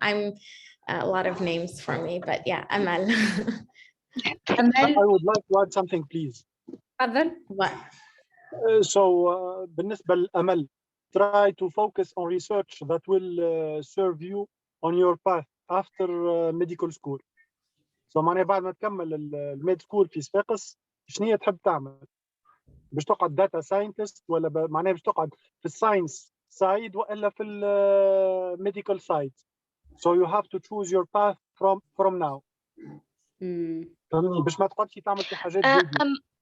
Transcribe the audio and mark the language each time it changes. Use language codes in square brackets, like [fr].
[en] I'm a lot of names for me, but yeah, Amal. I would like to add something, please. What? So [ar] بالنسبة لأمل, [en] try to focus on research that will serve you on your path after medical school. [ar] So معناها بعد ما تكمل الميد سكول في صفاقس شنو هي تحب تعمل؟ باش تقعد داتا ساينتست ولا معناها باش تقعد في الساينس سايد ولا في الميديكال سايد. [en] So you have to choose your path from now. [ar] باش ما تقعدش تعمل في حاجات جديدة.